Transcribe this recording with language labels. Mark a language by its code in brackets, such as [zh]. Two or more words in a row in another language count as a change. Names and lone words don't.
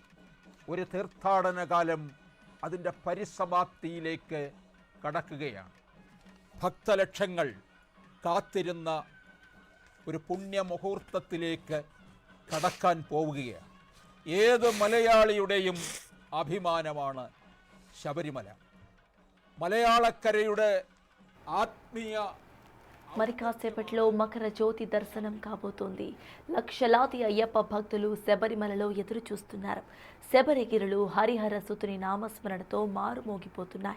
[ml] ഒരു തീർത്ഥാടന കാലം അതിൻ്റെ പരിസമാപ്തിയിലേക്ക് കടക്കുകയാണ്. ഭക്തലക്ഷങ്ങൾ കാത്തിരുന്ന ഒരു പുണ്യമുഹൂർത്തത്തിലേക്ക് കടക്കാൻ പോവുകയാണ്. ഏത് മലയാളിയുടെയും അഭിമാനമാണ് ശബരിമല. മലയാളക്കരയുടെ ആത്മീയ. [te] మరి కాసేపట్లో మకర జ్యోతి దర్శనం కాబోతోంది. లక్షలాది అయ్యప్ప భక్తులు శబరిమలలో ఎదురు చూస్తున్నారు. శబరిగిరులు హరిహర సుతుని నామస్మరణతో మారుమోగిపోతున్నాయి.